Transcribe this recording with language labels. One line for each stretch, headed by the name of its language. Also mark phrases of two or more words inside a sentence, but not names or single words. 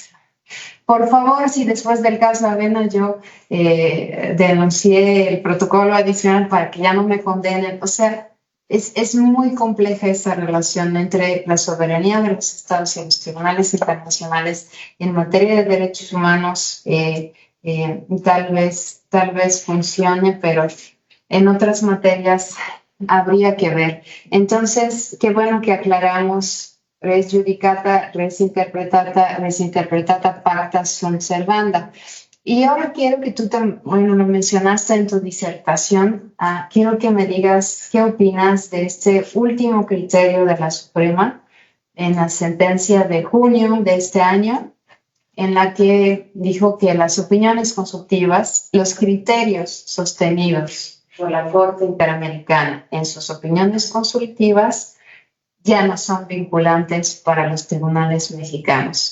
Spanish: Por favor, si después del caso Avena yo denuncié el protocolo adicional para que ya no me condenen, o sea, es muy compleja esa relación entre la soberanía de los estados y los tribunales internacionales en materia de derechos humanos. Tal vez funcione, pero en otras materias habría que ver. Entonces, qué bueno que aclaramos
Latin: res judicata, res interpretata pacta sunt servanda.
Spanish: Y ahora quiero que tú, lo mencionaste en tu disertación, quiero que me digas qué opinas de este último criterio de la Suprema en la sentencia de junio de este año, en la que dijo que las opiniones consultivas, los criterios sostenidos por la Corte Interamericana en sus opiniones consultivas ya no son vinculantes para los tribunales mexicanos.